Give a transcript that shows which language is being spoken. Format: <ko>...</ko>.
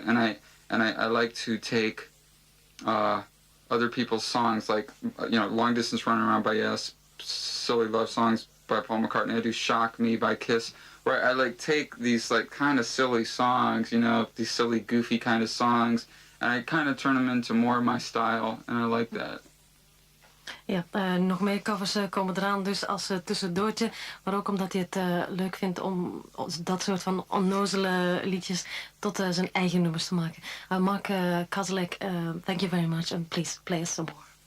<en>And I like to take other people's songs, like, you know, Long Distance Run Around by Yes, Silly Love Songs by Paul McCartney. I do Shock Me by Kiss, where I like take these like kind of silly songs, you know, these silly goofy kind of songs, and I kind of turn them into more of my style, and I like that.</en> <nl>Ja, nog meer covers komen eraan, dus als tussendoortje. Maar ook omdat hij het leuk vindt om dat soort van onnozele liedjes tot zijn eigen nummers te maken.</nl> <en>Mark Kozelek, thank you very much and please play us some more.</en>